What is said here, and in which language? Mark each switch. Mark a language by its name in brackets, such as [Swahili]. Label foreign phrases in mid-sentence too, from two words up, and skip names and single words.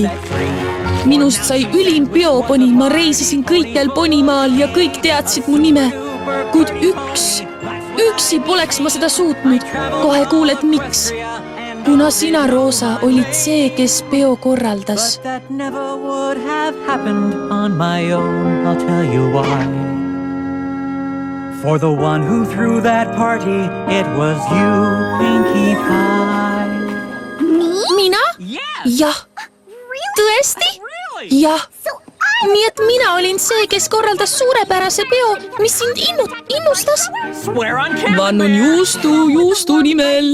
[Estonian] Minust sai ülim peoponi, ma reisisin kõikjal ponimaal ja kõik teadsid mu nime. Kuid üksi poleks ma seda suutnud. Kohe kuuled, miks. Kuna sina, Rosa, olid see, kes peo korraldas. [English] For the one who threw that party, it was you, Pinkie Pie. [Estonian] Mina? Jah. Tõesti? Jah. Nii et mina olin see, kes korraldas suurepärase peo, mis sind innustas. Vannun juustu nimel.